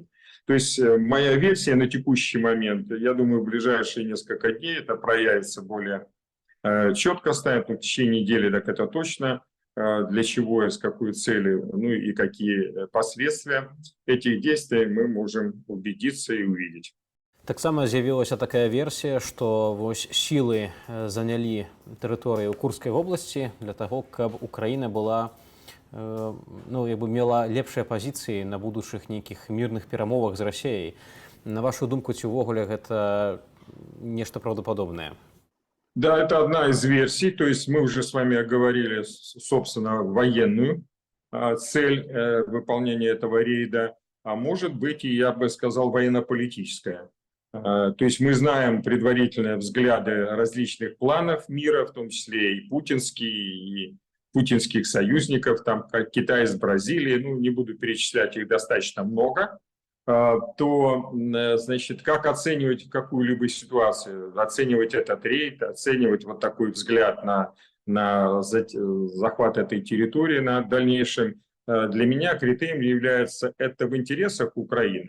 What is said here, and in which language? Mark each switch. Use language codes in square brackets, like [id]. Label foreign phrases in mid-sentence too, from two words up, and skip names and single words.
[ru] То есть моя версия на текущий момент, я думаю, в ближайшие несколько дней это проявится более четко станет, но в течение недели так это точно, для чего и с какой целью, ну и какие последствия этих действий мы можем убедиться и увидеть. [be] Таксама з'явілася такая версія, што вось сілы занялі тэрыторыю Курскай вобласці для таго, каб Украіна была мела лепшыя пазіцыі на будучых нейкіх мірных перамовах з Расіяй. На вашу думку, ці ўвогуле гэта нешта правдападобнае? [ru] Да, это одна из версий, то есть мы уже с вами оговорили, собственно, военную цель выполнения этого рейда, а может быть и, я бы сказал, военно-политическая. То есть мы знаем предварительные взгляды различных планов мира, в том числе и путинских союзников, там, как Китай с Бразилией, ну, не буду перечислять, их достаточно много, то, значит, как оценивать какую-либо ситуацию, оценивать этот рейд, оценивать вот такой взгляд на захват этой территории на дальнейшем, для меня критерием является это в интересах Украины.